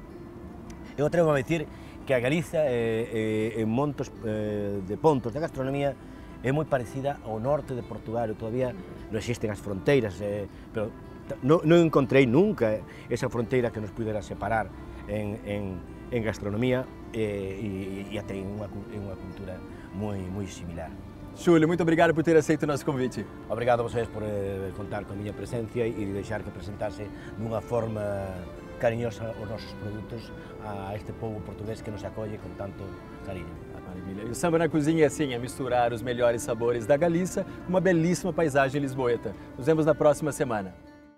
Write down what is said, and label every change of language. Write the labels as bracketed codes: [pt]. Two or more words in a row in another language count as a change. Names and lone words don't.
[gl] Eu atrevo a decir que a Galiza, en montos de pontos de gastronomía, é moi parecida ao norte de Portugal, todavía non existen as fronteiras, pero non encontrei nunca esa fronteira que nos pudera separar en gastronomía e até en unha cultura moi similar. [pt] Júlio, muito obrigado por ter aceito o nosso convite. [gl] Obrigado a vocês por contar con a miña presencia e deixar que presentase dunha forma cariñosa os nosos produtos a este povo portugués que nos acolle con tanto cariño. [pt] Maravilha. E o Samba na Cozinha é assim, é misturar os melhores sabores da Galiza com uma belíssima paisagem lisboeta. Nos vemos na próxima semana.